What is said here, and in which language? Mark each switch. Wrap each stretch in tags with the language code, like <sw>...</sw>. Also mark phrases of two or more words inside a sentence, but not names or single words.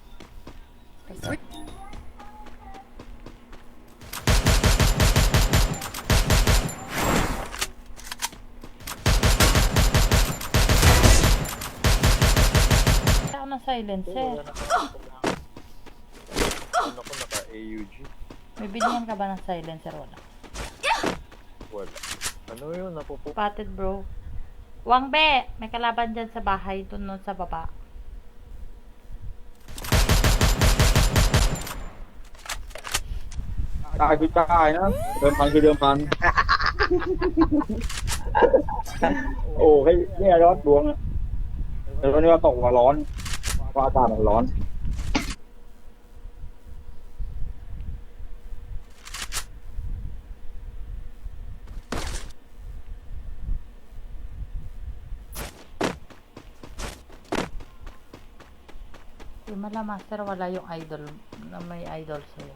<tl>Ako ng silencer. Ano ko naka-AUG? May binigyan ka ba ng silencer? Wala. Wala. Ano yun? Napupo.</tl> <en>Spotted bro.</en> <tl>Wangbe! May kalaban dyan sa bahay. Doon nun sa baba.</tl> <th>ตายคือตายนะเดิมพันคือเดิมพัน โอ้ให้เนี่ยร้อนดวงอะแต่วันนี้ว่าตกมาร้อนเพราะอากาศมันร้อน</th> <tl>Di mala master, wala yung idol na may idol sa'yo.</tl>